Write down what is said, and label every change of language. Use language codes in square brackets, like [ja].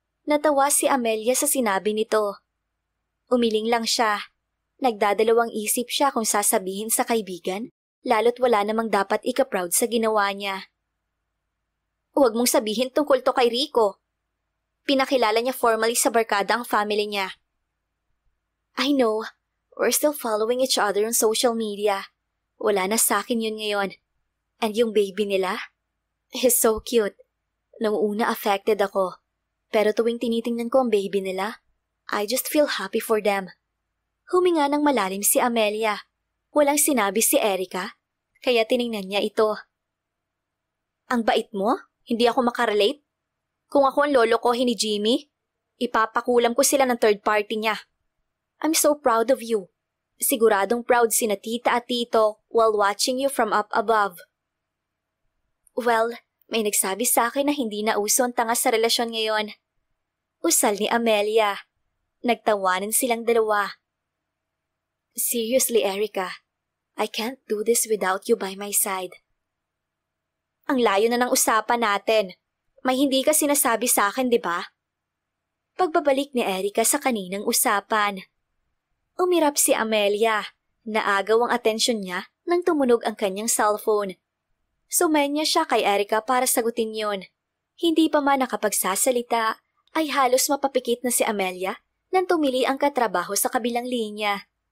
[tl] Natawa si Amelia sa sinabi nito. Umiling lang siya. Nagdadalawang isip siya kung sasabihin sa kaibigan, lalo't wala namang dapat ika-proud sa ginawa niya. Huwag mong sabihin tungkol to kay Rico. Pinakilala niya formally sa barkada ang family niya. [en] I know. We're still following each other on social media. [tl] Wala na sa akin yun ngayon. And yung baby nila? [en] He's so cute. [tl] Nung una affected ako. Pero tuwing tinitingnan ko ang baby nila, [en] I just feel happy for them. [tl] Huminga ng malalim si Amelia. Walang sinabi si Erica, kaya tiningnan niya ito. Ang bait mo? Hindi ako makarelate? Kung ako ang lolokohin ni Jimmy, ipapakulam ko sila ng third party niya. [en] I'm so proud of you. [tl] Siguradong proud sina tita at tito [en] while watching you from up above. [tl] Well, may nagsabi sa akin na hindi na uso ang tanga sa relasyon ngayon. Usal ni Amelia. Nagtawanan silang dalawa. [en] Seriously, Erica, I can't do this without you by my side. [tl] Ang layo na ng usapan natin. May hindi ka sinasabi sa akin, di ba? Pagbabalik ni Erica sa kaninang usapan. Umirap si Amelia. Naagaw ang atensyon niya nang tumunog ang kanyang cellphone. Sumenya siya kay Erica para sagutin yon. Hindi pa man nakapagsasalita, ay halos mapapikit na si Amelia nang tumili ang katrabaho sa kabilang linya.